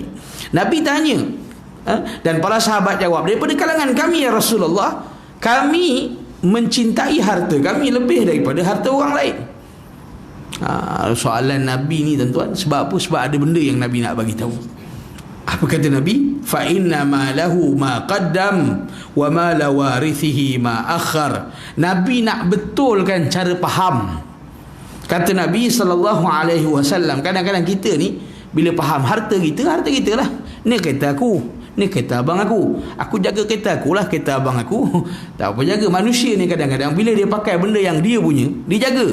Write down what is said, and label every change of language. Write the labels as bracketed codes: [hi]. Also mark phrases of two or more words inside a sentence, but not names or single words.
[ms] Nabi tanya, dan para sahabat jawab, daripada kalangan kami [ar] ya Rasulullah, [ms] kami mencintai harta kami lebih daripada harta orang lain. Soalan Nabi ni, tuan-tuan, sebab apa? Sebab ada benda yang Nabi nak bagi tahu. Apa kata Nabi? [ar] فإن ما له ما قدم وما لوارثه ما أخر. [ms] Nabi nak betulkan cara faham. Kata Nabi [ar] sallallahu alaihi wasallam, [ms] kadang-kadang kita ni bila faham harta kita lah. Ni kereta aku, ni kereta abang aku jaga kereta aku lah, kereta abang aku tak apa jaga. Manusia ni kadang-kadang bila dia pakai benda yang dia punya, dia jaga.